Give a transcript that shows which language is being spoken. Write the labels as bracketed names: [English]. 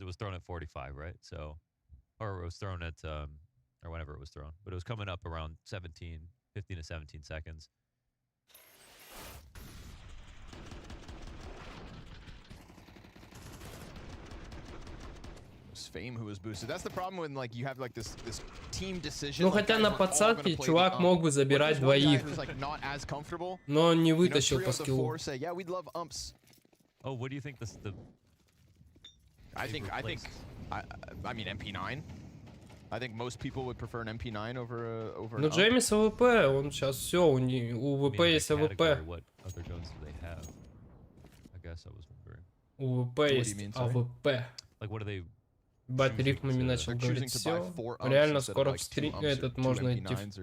[English] It was thrown at 45, right? So, or it was thrown at, or whenever it was thrown. But it was coming up around 15 to 17 seconds. Fame who was boosted. That's the problem when like you have like this team decision. [Russian] Ну хотя на подсадке чувак мог бы забирать двоих, но не вытащил по скиллу. [English] Yeah, we'd love umps. Oh, what do you think this the? I mean MP9. I think most people would prefer an MP9 over [Russian] Ну Джеймис АВП, он сейчас все, у ВП есть АВП. У ВП есть АВП. [English] Like what are they? [Russian] Бать рифмами начал говорить, все. Реально скоро в стрим этот можно идти.